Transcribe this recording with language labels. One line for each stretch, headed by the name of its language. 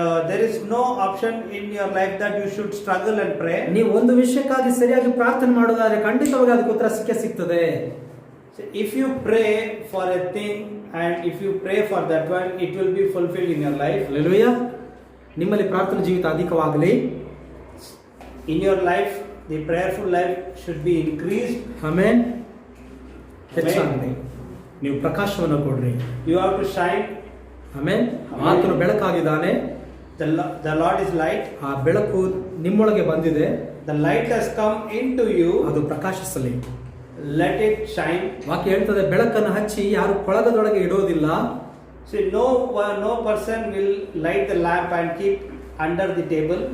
English: There is no option in your life that you should struggle and pray.
Kannada: ನೀವು ಒಂದು ವಿಷಯಕ್ಕಾಗಿ ಸರಿಯಾಗಿ ಪ್ರಾರ್ಥನೆ ಮಾಡೋದಾದ್ರೆ ಖಂಡಿತವಾಗಿ ಅದಕ್ಕೆ ಉತ್ತರ ಸಿಗ್ತದೆ.
English: If you pray for a thing and if you pray for that one, it will be fulfilled in your life.
Kannada: Hallelujah. ನಿಮ್ಮಲ್ಲಿ ಪ್ರಾರ್ಥನಾ ಜೀವಿತ ಅಧಿಕವಾಗಲಿ.
English: In your life, the prayerful life should be increased.
Kannada: Amen. ಹೆಚ್ಚಾಗಲಿ. ನೀವು ಪ್ರಕಾಶವನ್ನು ಕೊಡ್ರಿ.
English: You have to shine.
Kannada: Amen. ಆತನು ಬೆಳಕಾಗಿದ್ದಾನೆ.
English: The Lord is light.
Kannada: ಆ ಬೆಳಕು ನಿಮ್ಮೊಳಗೆ ಬಂದಿದೆ.
English: The light has come into you.
Kannada: ಅದು ಪ್ರಕಾಶಿಸಲಿ.
English: Let it shine.
Kannada: ವಾಕ್ಯ ಹೇಳ್ತದೆ, ಬೆಳಕನ್ನು ಹಚ್ಚಿ ಯಾರು ಕೊಳಗದೊಳಗೆ ಇಡೋದಿಲ್ಲ.
English: See, no person will light the lamp and keep under the table.